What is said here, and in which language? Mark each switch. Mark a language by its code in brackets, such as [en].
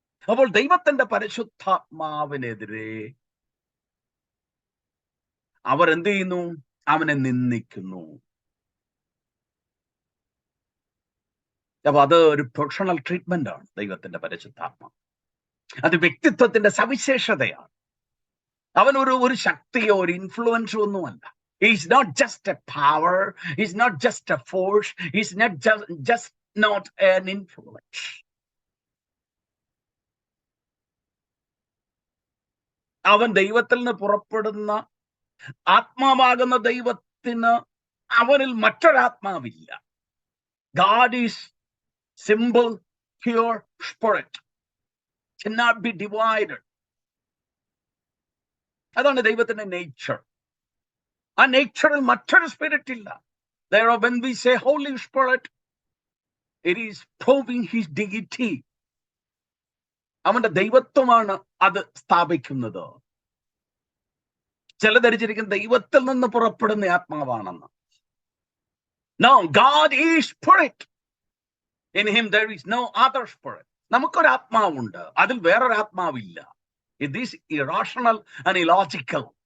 [ml] അപ്പോൾ ദൈവത്തിന്റെ പരിശുദ്ധാത്മാവിനെതിരെ അവർ എന്ത് ചെയ്യുന്നു? അവനെ നിന്ദിക്കുന്നു. അപ്പൊ അത് ഒരു പ്രൊഫഷണൽ ട്രീറ്റ്മെന്റ് ആണ്. ദൈവത്തിന്റെ പരിശുദ്ധാത്മ അത് വ്യക്തിത്വത്തിന്റെ സവിശേഷതയാണ്. അവൻ ഒരു ശക്തിയോ ഒരു ഇൻഫ്ലുവൻസോ ഒന്നുമല്ല. [en] He's not just a power, he's not just a force, he's not just not an influence. [ml] അവൻ ദൈവത്തിൽ നിന്ന് പുറപ്പെടുന്ന ആത്മാവാകുന്ന ദൈവത്തിന് അവനിൽ മറ്റൊരാത്മാവില്ല. [en] God is simple, pure spirit, cannot be divided. [ml] അതാണ് ദൈവത്തിന്റെ നേച്ചർ. ആ നേച്ചറിൽ മറ്റൊരു സ്പിരിറ്റ് ഇല്ല. [en] When we say Holy Spirit, it is proving his deity. [ml] അവന്റെ ദൈവത്വമാണ് അത് സ്ഥാപിക്കുന്നത്. ചില ധരിച്ചിരിക്കുന്ന ദൈവത്തിൽ നിന്ന് പുറപ്പെടുന്ന ആത്മാവാണെന്ന്. [en] No, God is spirit. In him there is no other spirit. [ml] നമുക്കൊരാത്മാവുണ്ട്, അതിൽ വേറൊരാത്മാവില്ല. [en] It is irrational and illogical.